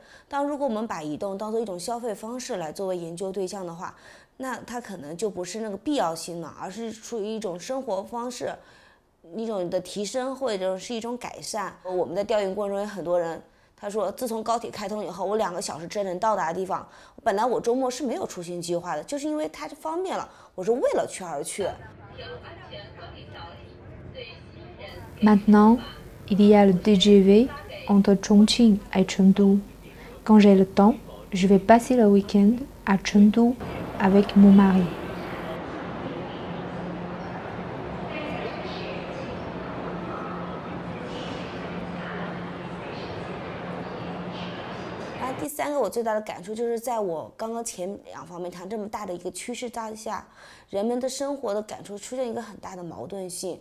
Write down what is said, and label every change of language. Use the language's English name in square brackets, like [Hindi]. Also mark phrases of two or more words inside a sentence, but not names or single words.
[Chinese] 但如果我们把移动当做一种消费方式来作为研究对象的话，那它可能就不是那个必要性了，而是处于一种生活方式。一种的提升或者是一种改善。我们的调研过程中有很多人，他说自从高铁开通以后，我2个小时之内能到达的地方，本来我周末是没有出行计划的，就是因为它方便了，我是为了去而去。 [French] Maintenant, il y a le TGV entre Chongqing et Chengdu. Quand j'ai le temps, je vais passer le week-end à Chengdu avec mon mari. [Chinese] 第3个我最大的感触就是在我刚刚前2方面谈这么大的一个趋势大下，人们的生活的感触出现一个很大的矛盾性。